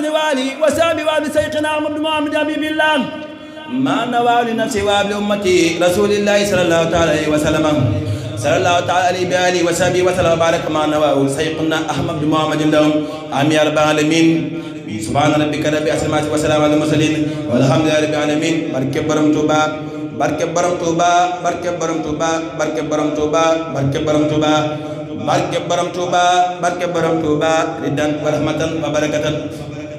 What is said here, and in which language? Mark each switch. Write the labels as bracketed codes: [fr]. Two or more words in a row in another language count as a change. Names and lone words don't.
[ar] وآله وصحبه وآل شيخنا محمد حبيب الله ما نوى لنفسي وابل أمتي رسول الله صلى الله عليه وسلم صلى الله تعالى عليه بآله وصحبه وسلم وبارك ما نوى سيقنا أحمد بن محمد لهم آمين يا رب العالمين سبحان ربك رب العزة وسلام على المرسلين والحمد لله رب العالمين [wo] barke borom Touba barke borom Touba barke borom Touba barke borom Touba barke borom Touba barke borom Touba barke borom Touba [ar] رضا ورحمة وبركة